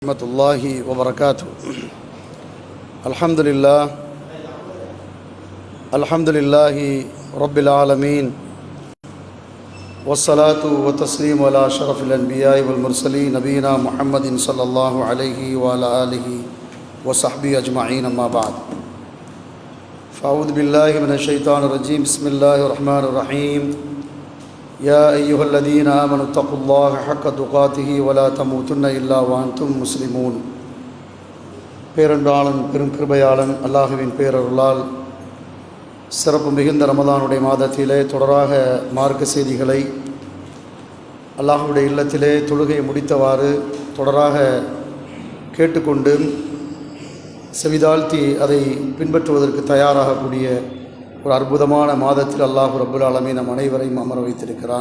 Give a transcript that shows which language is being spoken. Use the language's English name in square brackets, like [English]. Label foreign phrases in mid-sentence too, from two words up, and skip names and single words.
[Arabic] ورحمة الله وبركاته الحمد لله رب العالمين والصلاة والتسليم على أشرف الأنبياء والمرسلين نبينا محمد صلى الله عليه وعلى آله وصحبه أجمعين أما بعد. فأعوذ بالله من الشيطان الرجيم بسم الله الرحمن الرحيم. يا أيها الذين آمنوا اتقوا الله حق تقاته ولا تموتن إلا وأنتم مسلمون. [Tamil] பேரன்பாளன் பெரும் கிருபையாளன் அல்லாஹுவின் பேரருளால் சிறப்பு மிகுந்த ரமதானுடைய மாதத்திலே தொடராக மார்க்க செய்திகளை அல்லாஹுடைய இல்லத்திலே தொழுகையை முடித்தவாறு தொடராக கேட்டுக்கொண்டு செவிதாழ்த்தி அதை பின்பற்றுவதற்கு தயாராகக்கூடிய ஒரு அற்புதமான மாதத்தில் அல்லாஹ் [Arabic] رب العالمين [Tamil] நம் அனைவரையும் அமர வைத்திருக்கிறான்.